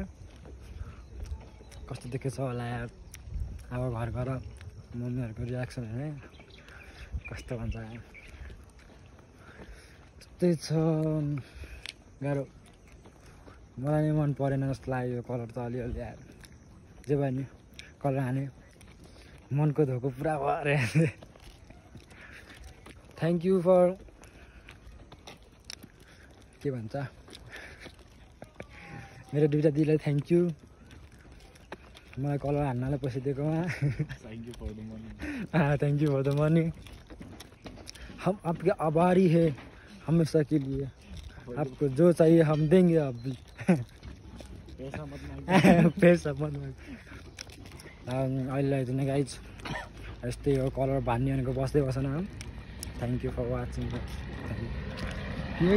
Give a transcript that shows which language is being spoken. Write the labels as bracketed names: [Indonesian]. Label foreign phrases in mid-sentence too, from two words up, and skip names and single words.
[Nepali] कस्तो देखेछ होला यार अब घर मम्मीहरूको रियाक्सन होइन कस्तो भन्छ त्यस्तै छ गाह्रो मलाई नै मन परेन जस्तो लाग्यो यो कलर त अलिअलि यार जे भयो नि कलर हाने मनको धोको पुरा भयो [English] thank you for [Nepali] के भन्छ मेरो दुईटा दिदीलाई [English] thank you [Nepali] मलाई कलर हान्नलाई पैसा दिएकोमा [English] thank you for the money [Hindi] हम आपके आभारी है हमेशा के लिए आपको जो चाहिए हम देंगे आप भी पैसा मत [Nepali] अहिले चाहिँ गाइज यस्तै हो कलर भान्ने भनेको बस्दै बसेन [English] thank you for watching